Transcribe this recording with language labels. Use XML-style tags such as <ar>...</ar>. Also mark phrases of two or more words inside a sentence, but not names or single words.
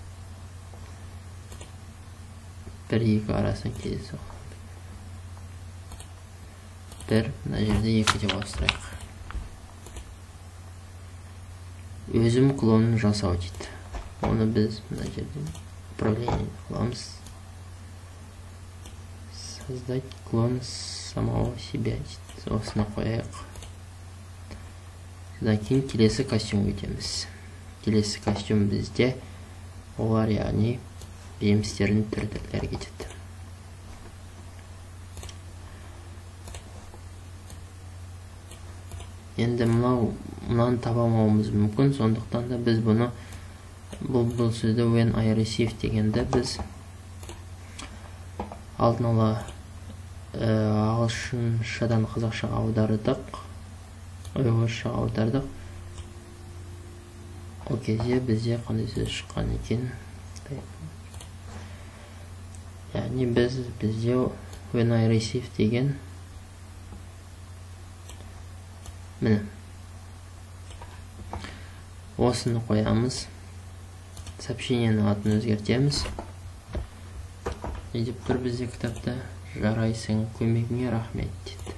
<kk>1-2 арасынан кездейсоқ. 1, мына жерде 2 деп ауыстырайық. Өзім клонын жасау дейді. Оны біз мына жерден управление қыламыз.</kk> <ru>Создать клон самого себя дейді.</ru> <kk>Осыны қояйық. Содан кейін келесі костюм өтеміз. Келесі костюм бізде олар яғни жемістердің түрлері кетеді. Енді мынаны табамауымыз мүмкін, сондықтан да біз бұны бұл сөзді</kk> <en>when I receive</en> <kk>дегенді біз алдын ала ағылшыншадан қазақшаға аудардық, ұйғыршаға аудардық. Ол кезде бізде қандай сөз шыққан екен? Яғни бізде</kk> <en>when I receive</en> <kk>деген міне осыны қоямыз. Сообщениенің атын өзгертеміз. Не деп тұр бізде кітапта? Жарайсың, көмегіңе рахмет дейді.</kk>